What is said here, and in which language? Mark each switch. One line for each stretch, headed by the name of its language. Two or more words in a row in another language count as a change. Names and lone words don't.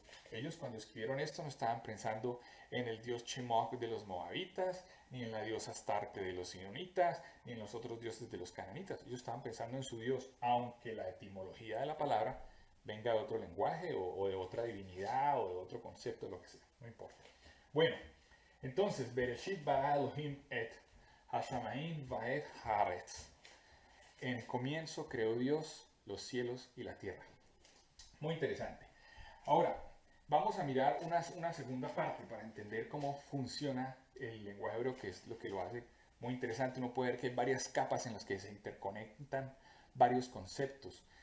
Spanish: Ellos cuando escribieron esto no estaban pensando en el dios Chemoc de los moabitas, ni en la diosa Astarte de los sidonitas, ni en los otros dioses de los cananitas. Ellos estaban pensando en su dios, aunque la etimología de la palabra venga de otro lenguaje o de otra divinidad o de otro concepto, lo que sea, no importa. Bueno, entonces,
Hebrew: בראשית ברא אלהים את השמים ואת הארץ.
Spanish: En comienzo creó Dios los cielos y la tierra. Muy interesante. Ahora, vamos a mirar una segunda parte para entender cómo funciona el lenguaje hebreo, que es lo que lo hace muy interesante. Uno puede ver que hay varias capas en las que se interconectan varios conceptos.